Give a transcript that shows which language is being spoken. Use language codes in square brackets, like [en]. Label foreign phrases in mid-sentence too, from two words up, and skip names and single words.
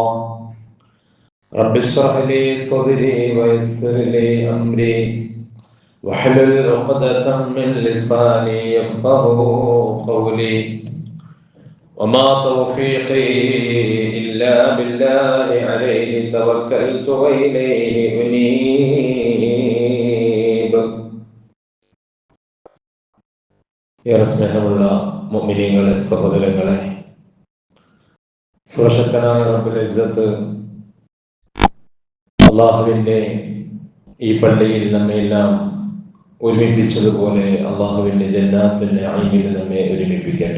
[ar] رب اشرح لي صدري ويسر لي أمري واحلل عقدة من لساني يفقهوا قولي وما توفيقي إلا بالله عليه توكلت وإليه أنيب. [ml] ഏറെ സ്നേഹമുള്ള മുഅ്മിനീങ്ങളെ, സഹോദരങ്ങളെ, സർവശക്തനായ [ar] رب العزة [ml] അല്ലാഹുവിന്റെ ഈ പള്ളിയിൽ നമ്മെല്ലാം ഒരുമിപ്പിച്ചതുപോലെ അള്ളാഹുവിന്റെ ജന്നാത്തുൽ നഈമിൽ നമ്മെ ഒരുമിപ്പിക്കട്ടെ.